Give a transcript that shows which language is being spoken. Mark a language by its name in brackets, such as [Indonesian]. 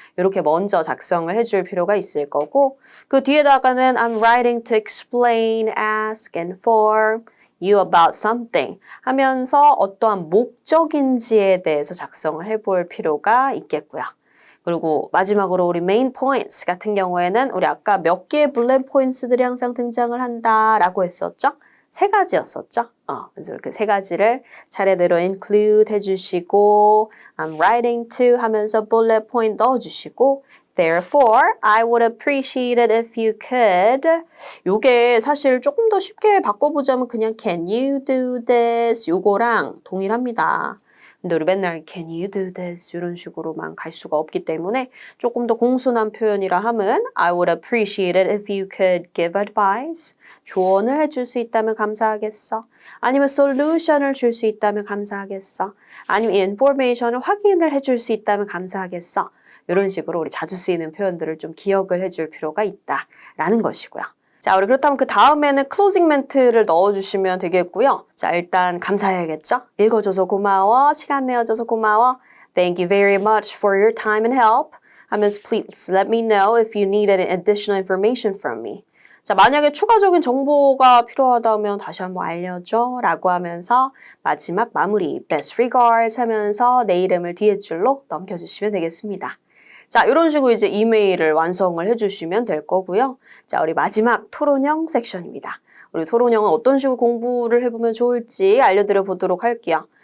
[Korean] 이렇게 먼저 작성을 해줄 필요가 있을 거고 그 뒤에다가는 [English] I'm writing to explain, ask, and inform you about something [Korean] 하면서 어떠한 목적인지에 대해서 작성을 해볼 필요가 있겠고요. 그리고 마지막으로 우리 main points 같은 경우에는 우리 아까 몇 개의 bullet points들이 항상 등장을 한다라고 했었죠? 3가지였었죠? 그래서 이렇게 3가지를 차례대로 [English] include [Korean] 해주시고 [English] I'm writing to [Korean] 하면서 [English] bullet point [Korean] 넣어주시고 [English] Therefore, I would appreciate it if you could. [Korean] 요게 사실 조금 더 쉽게 바꿔보자면 그냥 [English] Can you do this? [Korean] 요거랑 동일합니다. 근데 우리 맨날 [English] Can you do this? [Korean] 이런 식으로만 갈 수가 없기 때문에 조금 더 공손한 표현이라 하면 [English] I would appreciate it if you could give advice. [Korean] 조언을 해줄 수 있다면 감사하겠어. 아니면 solution을 줄 수 있다면 감사하겠어. 아니면 information을 확인을 해줄 수 있다면 감사하겠어. 이런 식으로 우리 자주 쓰이는 표현들을 좀 기억을 해줄 필요가 있다라는 것이고요. 자, 우리 그렇다면 그 다음에는 클로징 멘트를 넣어주시면 되겠고요. 자, 일단 감사해야겠죠? 읽어줘서 고마워. 시간 내어줘서 고마워. [English] Thank you very much for your time and help. [Korean] 하면서 [English] please let me know if you need any additional information from me. [Korean] 자, 만약에 추가적인 정보가 필요하다면 다시 한번 알려줘 라고 하면서 마지막 마무리 best regards 하면서 내 이름을 뒤에 줄로 넘겨주시면 되겠습니다. 자, 이런 식으로 이제 이메일을 완성을 해주시면 될 거고요. 자, 우리 마지막 토론형 섹션입니다. 우리 토론형은 어떤 식으로 공부를 해보면 좋을지 알려드려 보도록 할게요.